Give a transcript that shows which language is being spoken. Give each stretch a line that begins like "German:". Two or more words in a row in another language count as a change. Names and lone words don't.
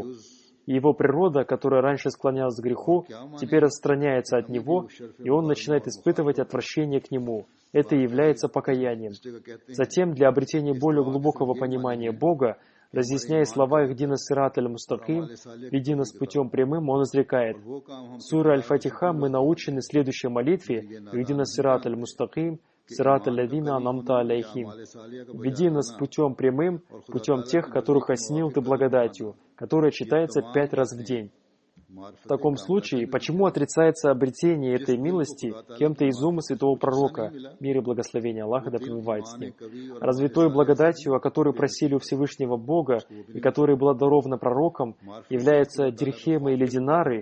Russian: И его природа, которая раньше склонялась к греху, теперь отстраняется от него, и он начинает испытывать отвращение к нему. Это и является покаянием. Затем, для обретения более глубокого понимания Бога, разъясняя слова
Arabic: اهدنا الصراط المستقيم,
Russian: «Веди нас путем прямым», он изрекает: в суре Аль-Фатиха мы научены следующей молитве
Arabic: «اهدنا الصراط المستقيم، صراط الذين أنعمت عليهم».
Russian: «Веди нас путем прямым, путем тех, которых осенил Ты благодатью», которая читается 5 раз в день. В таком случае, почему отрицается обретение этой милости кем-то из ума святого пророка, мир и благословение Аллаха да пребывает с ним? Разве той благодатью, о которой просили у Всевышнего Бога и которая была дарована пророком, являются дирхемы или динары?